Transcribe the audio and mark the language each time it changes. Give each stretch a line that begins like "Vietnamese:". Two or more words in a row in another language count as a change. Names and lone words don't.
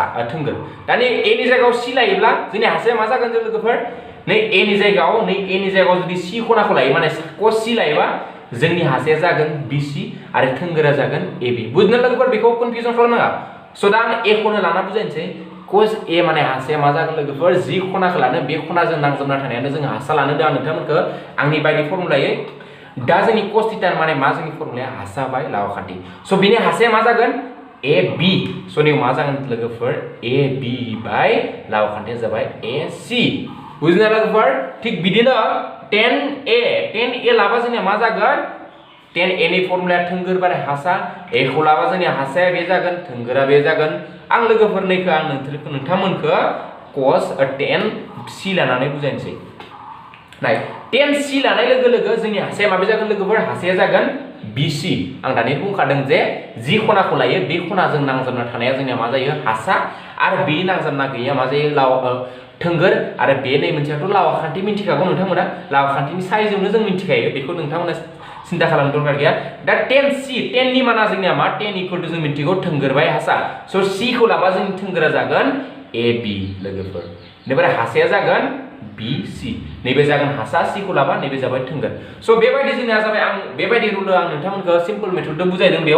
Bodo: थोंगोर दानि a नि जायगायाव c लायोब्ला जोंनि हासाया मा जागोन जों लोगोफोर नै a नि जायगायाव जुदि c खनाखौ लायो माने cos c लायोबा जोंनि हासाया जागोन bc आरो थोंगोरा जागोन ab बुजिना लोगोफोर बेखौ कनफ्यूजन खालामनाङा स' दा आं a खौनो लाना बुजायनोसै cos a माने हासाया मा जागोन लोगोफोर जि खनाखौ लानो बे खनाजों नांजाबना थानायानो जों हासा लानो दा नोंथांमोनखौ आंनि बायदि फर्मुलायै दा जोंनि cos थीटा माने मा जोंनि फर्मुलाया हासा बाय लाव आखान्थि स' बिनि हासाया मा जागोन ab स' नियाव मा जागोन लोगोफोर ab बाय लाव आखान्थिया जाबाय ac बुजिना लोगोफोर थिग बिदिनो tan a लाबा जोंनिया मा जागोन tan a नि फर्मुलाया थोंगोर बाय हासा a खौ लाबा जोंनिया हासाया बे जागोन थोंगोरा बे जागोन आं लोगोफोर नैखौ आं नोंथांमोनखौ cos tan c लानानै बुजायनोसै नाय tan c लानाय लोगो लोगो जोंनि हासाया माबे जागोन लोगोफोर हासाया जागोन BC आं दानि बुंखादों जे जि खनाखौ लायो बे खनाजों नांजाबना थानाया जोंनिया मा जायो हासा आरो बे नांजाबना गैया मा जायो लाव थोंगोर आरो बे नै मोनसेयाथ' लावा खान्थि मिन्थिखागौ नोंथांमोना लावा खान्थिनि साइजआवनो जों मिन्थिखायो बेखौ नोंथांमोना सिन्था खालामनो दरकार गैया दा tan c tan नि माना जोंनिया मा tan
English: equal to
Bodo: जों मिन्थिगौ थोंगोर बाय हासा स' c खौ लाबा जोंनि थोंगोरा जागोन AB लोगोफोर बेनिफ्राय हासाया जागोन BC नैबे जागोन हासा c खौ लाबा नैबे जाबाय थोंगोर स' बेबायदि जोंनिया जाबाय आं बेबायदि रुल आं नोंथांमोनखौ सिम्पल मेथडजों बुजायदों बेयाव